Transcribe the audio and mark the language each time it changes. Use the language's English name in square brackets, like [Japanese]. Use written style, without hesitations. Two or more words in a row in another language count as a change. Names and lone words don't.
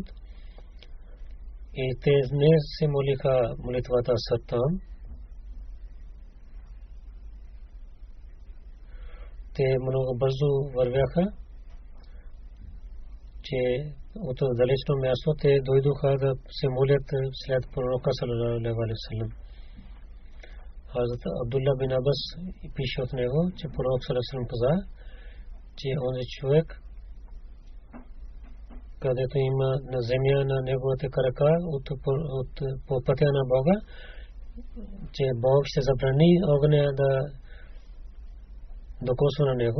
[Bulgarian] И те не се молиха молитвата Саттам. Те много бързо вървяха, че от далечно място те дойдоха да се молят след пророка [Arabic] صلى الله عليه وسلم. [Bulgarian] Хазрат Абдулла бин Абас пише от него, че пророк [Arabic] صلى الله عليه وسلم [Bulgarian] каза, че онзи човек, където има на земя на неговите крака по пътя на Бога, че Бог ще забрани огъня да докосва на него.